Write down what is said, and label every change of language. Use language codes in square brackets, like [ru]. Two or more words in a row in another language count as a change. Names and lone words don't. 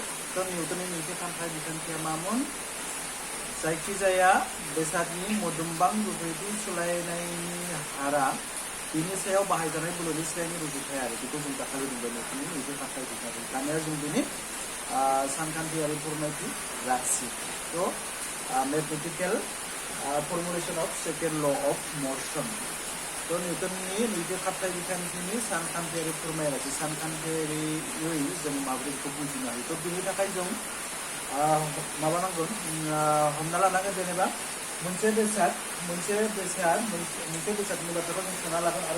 [brx] निउटननि नैथि खारथाय बिखान्थिया मामोन? जायखिजाया बेसादनि मोदोमबां गोख्रैथि सोलायनायनि हारा बिनि सायाव बाहायजानाय बोलोनि स्रायनि रुजुथायारि बेखौ जों दाखालि बुंबाय निउटननि नैथि खारथाय बिखान्थि। दानिया जों बिनि सानखान्थियारि फोरमायथि राशि [en] mathematical formulation of second law of motion. [brx] निउटननि नैथि खारथाय बिखान्थिनि सानखान्थियारि फोरमायथि सानखान्थियारियै जों माबोरै बेखौ बुजिनो हायो। बिनि थाखाय जों माबानांगोन हमना लानांगोन जेनेबा मोनसे बेसादनि बाथ्राखौ जों सानना लागोन आरो